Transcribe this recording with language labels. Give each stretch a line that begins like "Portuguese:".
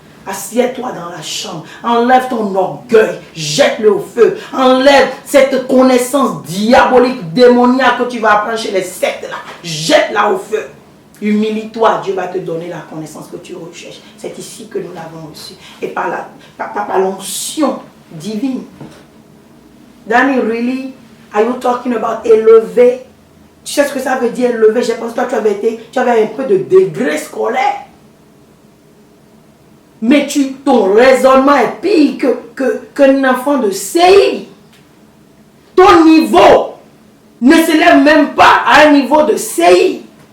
French: Assieds-toi dans la chambre. Enlève ton orgueil. Jette-le au feu. Enlève cette connaissance diabolique, démoniaque que tu vas apprendre chez les sectes là. Jette-la au feu. Humilie-toi, Dieu va te donner la connaissance que tu recherches. C'est ici que nous l'avons reçu. Et par l'onction divine.
English: Danny, really, are you talking about élevé?
French: Tu sais ce que ça veut dire élevé? Je pense que toi, tu avais un peu de degré scolaire. Mais ton raisonnement est pire qu'un enfant de CI. Ton niveau ne s'élève même pas à un niveau de CI.